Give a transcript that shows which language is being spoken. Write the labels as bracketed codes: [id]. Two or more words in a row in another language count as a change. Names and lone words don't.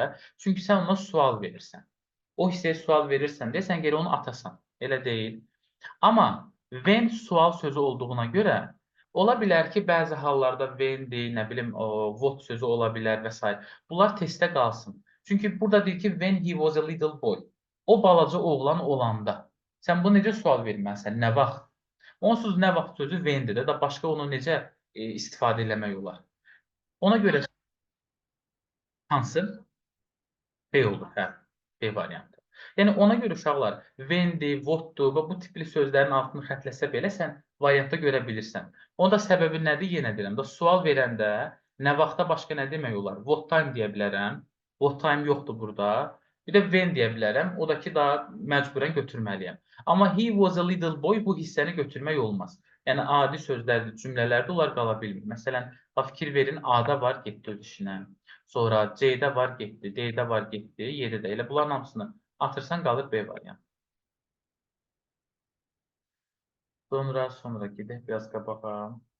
[az] Çünki sən ona sual verirsən. O hissəyə sual verirsən deyə, sən geri onu atasan. Elə deyil. Amma when sual sözü olduğuna görə, ola bilər ki, bəzi hallarda when-dir, nə bilim, what sözü ola bilər və s. Bunlar testdə qalsın. Çünki burada deyir ki, [en] when he was a little boy. [az] O balaca oğlan olanda. Sən bunu necə sual verməlisən? Nə vaxt? Onsuz nə vaxt sözü when-dir də, başqa onu necə istifadə eləmək olar? Ona görə hansı? B olur, hə. B variantı. Yəni, ona görə uşaqlar, when-dir, what-dur və bu tipli sözlərin altını xətləsə belə sən variantda görə bilirsən. Onun da səbəbi nədir? Yenə deyirəm da, sual verəndə nə vaxta başqa nə demək olar? [en] What time [az] deyə bilərəm. [en] What time [az] yoxdur burada. Bir də when deyə bilərəm. O da ki, daha məcburən götürməliyəm. Amma [en] he was a little boy [az] bu hissəni götürmək olmaz. Yəni, adi sözlərdir, cümlələrdə onlar qala bilmir. Məsələn, fikir verin, A-da var, getdi öz işinə. Sonra C-də var getdi, D-də var getdi, 7-də. Elə bunların hamısını atırsan qalır B variantı. Sonra gedək biraz qabağa.